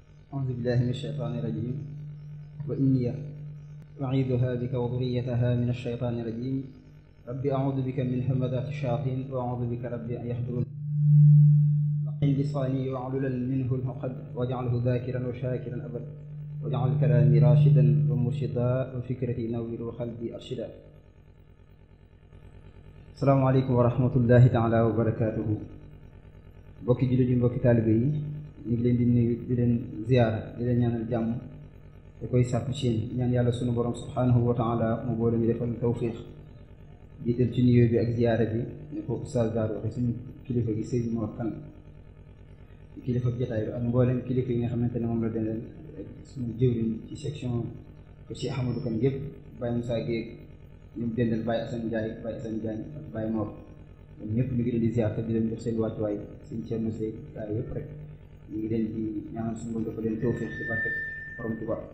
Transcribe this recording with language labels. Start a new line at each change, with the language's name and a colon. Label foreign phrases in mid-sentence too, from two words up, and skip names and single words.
Arabic: أعوذ بالله من الشيطان الرجيم وإني أعيذها بك وذريتها من الشيطان الرجيم ربي أعوذ بك من همذات الشياطين وأعوذ بك ربي أن يحضرون لقن لساني وعللا منه العقد واجعله ذاكرا وشاكرا أبدا واجعل كلامي راشدا ومرشدا وفكرتي نوير وقلبي أرشدا. السلام عليكم ورحمة الله تعالى وبركاته.
Wolof: mbokki jullit yi mbokki taalibe yi ñu ngi leen di nuyu di leen ziyaara di leen ñaanal jàmm te koy sàkku ci yéen ñaan yàlla sunu borom
Arabic: سبحانه وتعالى
Wolof: mu boole ñu defal tawfiq jiital ci nuyoo bi ak ziyaara bi ne ko Oustaz Daaro waxe suñu kilifa gi Seydou Mor Kane kilifa jotaay bi ak mboolem kilifa yi nga xamante ne moom la deneen suñu jëwriñ ci section ko Cheikh Ahmadou Kane yëpp Baye Moussa Guèye ñu dendal Baye Assane Ndiaye Baye Assane Diagne ak Baye Mor ñoom ñëpp ñu ngi leen di ziar te di leen jox seen wàccuwaay seen Thierno Seye gaa yëpp rek ñu ngi leen di ñaanal suñu borom dafa leen tawfiq ci barke borom Tuuba.